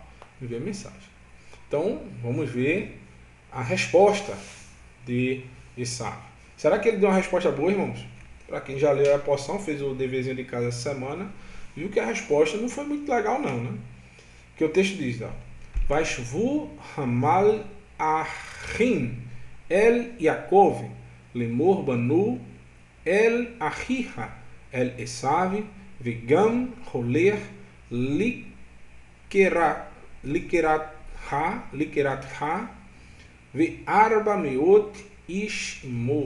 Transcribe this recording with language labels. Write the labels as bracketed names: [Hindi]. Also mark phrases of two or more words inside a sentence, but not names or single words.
[Portuguese] Envia a mensagem. Então, vamos ver a resposta de Esaú. Será que ele deu uma resposta boa, irmãos? Para quem já leu a porção, fez o deverzinho de casa essa semana, viu que a resposta não foi muito legal não, né? Que o texto diz, ó, [Hebrew] וישבו המלאכים אל יעקב לאמר באנו אל אחיך אל עשו וגם הלך לקראתך וארבע מאות איש עמו.